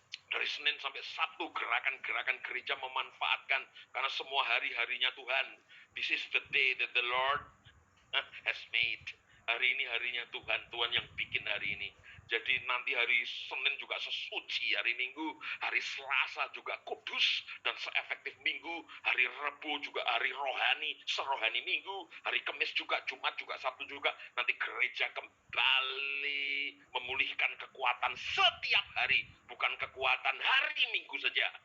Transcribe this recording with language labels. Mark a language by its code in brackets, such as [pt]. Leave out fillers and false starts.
[id] Dari Senin sampai Sabtu, gerakan-gerakan gereja memanfaatkan, karena semua hari-harinya Tuhan. [en] This is the day that the Lord has made. [id] Hari ini harinya Tuhan, Tuhan yang bikin hari ini. Jadi nanti hari Senin juga sesuci, hari Minggu, hari Selasa juga kudus dan seefektif Minggu, hari Rabu juga hari rohani, serohani Minggu, hari Kamis juga, Jumat juga, Sabtu juga. Nanti gereja kembali memulihkan kekuatan setiap hari, bukan kekuatan hari Minggu saja.